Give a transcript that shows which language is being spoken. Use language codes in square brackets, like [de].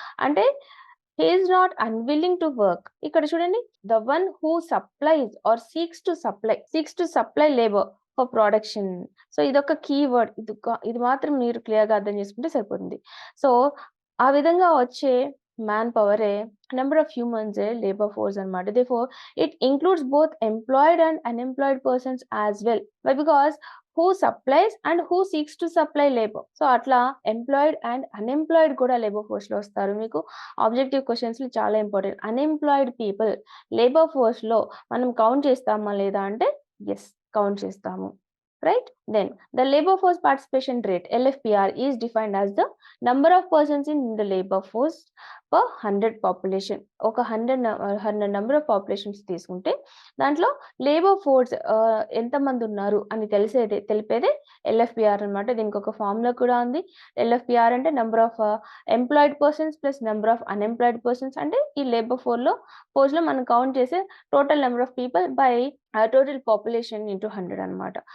[en] అంటే he is not unwilling to work. [te] ఇక్కడ చూడండి, [en] The one who supplies or seeks to supply labour for production. [te] So ఇదొక keyword, ఇది మాత్రం మీరు క్లియర్గా అర్థం చేసుకుంటే సరిపోతుంది. సో ఆ విధంగా వచ్చే man పవరే [en] number of humans [te] labour force అనమాట. [en] Therefore it includes both employed and unemployed persons as well. Why? Because who supplies and who seeks to supply labor. [te] So అట్లా ఎంప్లాయిడ్ అండ్ అన్ఎంప్లాయిడ్ కూడా labour force లో వస్తారు. మీకు objective questions చాలా important. Unemployed people labour force లో మనం count చేస్తామా లేదా అంటే ఎస్, కౌంట్ చేస్తాము. [en] Right? Then the labor force participation rate, LFPR, is defined as the number of persons in the labor force per 100 population. [te] ఒక 100 number of populations తీసుకుంటే దాంట్లో labour force ఎంతమంది ఉన్నారు అని తెలిపేదే ఎల్ఎఫ్పిఆర్ అనమాట. దీనికి ఒక ఫార్ములా కూడా ఉంది. [en] LFPR అంటే number of employed persons plus number of unemployed persons. [te] అంటే ఈ లేబర్ ఫోర్స్ లో మనం కౌంట్ చేసే [en] total number of people by total population into 100 [te] అనమాట.